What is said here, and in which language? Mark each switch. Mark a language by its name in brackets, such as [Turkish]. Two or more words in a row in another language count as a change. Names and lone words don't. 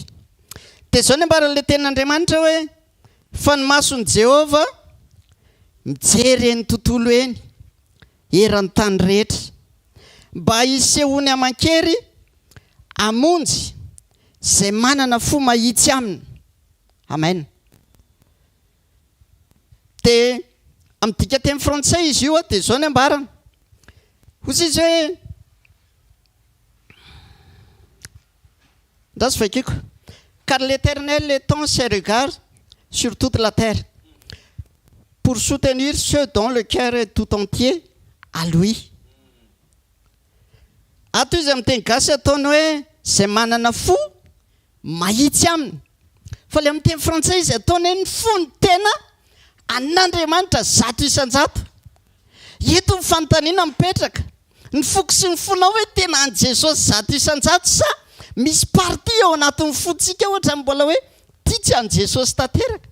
[Malagasy] Dia zao ny ambaran'ilay tenin'Andriamanitra hoe fa ny mason'i Jehova mijery eny tontolo eny eran'ny tany rehetra mba hisehony aman-kery amonjy zay manana fo mahitsy aminy. Amen. Dia amin'ny dika teny frantsay izy io dia zao ny ambarana hozy izy hoe ndraso vakiko [French] car l'Éternel étend ses regards sur toute la terre pour soutenir ceux dont le cœur est tout entier à lui. [Malagasy] Ato izy amin'ny teny gasy ataony hoe zay manana fo mahitsy aminy fa le amin'ny teny frantsay izy ataony hoe ny fo ny tena an'Andriamanitra 100%. Eto ny fanontaniana mipetraka ny foko sy ny fonao hoe tena an' Jesosy 100% sa misy parti ao anatin'ny fontsika ohatra mbola hoe tia tsy an' Jesosy tanteraka.